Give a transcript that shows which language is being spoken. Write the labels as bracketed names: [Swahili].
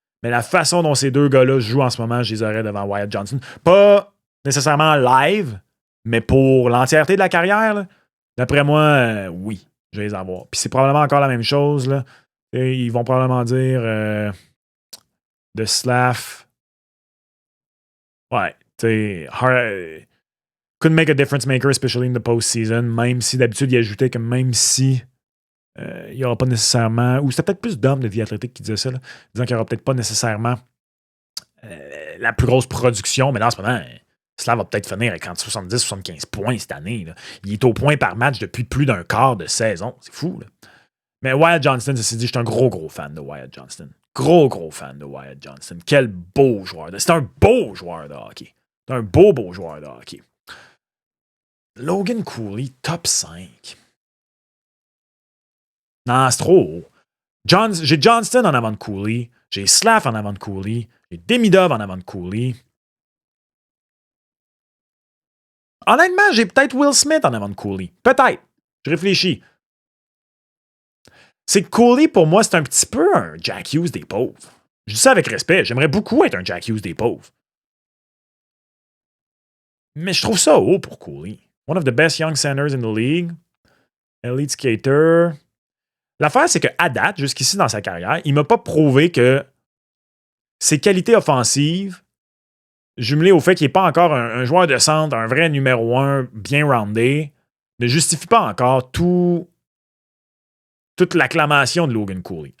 [French] Mais la façon dont ces deux gars-là jouent en ce moment, je les aurais devant Wyatt Johnston. Pas nécessairement live, mais pour l'entièreté de la carrière, là, d'après moi, oui, je vais les avoir. Puis c'est probablement encore la même chose, là. Et ils vont probablement dire de Slav. Ouais, tu sais, [English] couldn't make a difference maker, especially in the postseason. [French] Même si d'habitude, il ajoutait que même si il n'y aura pas nécessairement. Ou c'était peut-être plus d'hommes de vie athlétique qui disaient ça, là, disant qu'il n'y aura peut-être pas nécessairement la plus grosse production, mais là, en ce moment, Slav va peut-être finir avec 70-75 points cette année. Là. Il est au point par match depuis plus d'un quart de saison. C'est fou, là. Mais Wyatt Johnston, ceci dit, je suis un gros fan de Wyatt Johnston. Gros fan de Wyatt Johnston. Quel beau joueur. C'est un beau joueur de hockey. C'est un beau joueur de hockey. Logan Cooley, top 5. Non, c'est trop haut. J'ai Johnston en avant de Cooley. J'ai Slav en avant de Cooley. J'ai Demidov en avant de Cooley. Honnêtement, j'ai peut-être Will Smith en avant de Cooley. Peut-être. Je réfléchis. C'est que Cooley, pour moi, c'est un petit peu un Jack Hughes des pauvres. Je dis ça avec respect. J'aimerais beaucoup être un Jack Hughes des pauvres. Mais je trouve ça haut pour Cooley. [English] One of the best young centers in the league. Elite skater. [French] L'affaire, c'est qu'à date, jusqu'ici dans sa carrière, il ne m'a pas prouvé que ses qualités offensives, jumelées au fait qu'il n'est pas encore un joueur de centre, un vrai numéro 1 bien roundé, ne justifient pas encore toute l'acclamation de Logan Cooley.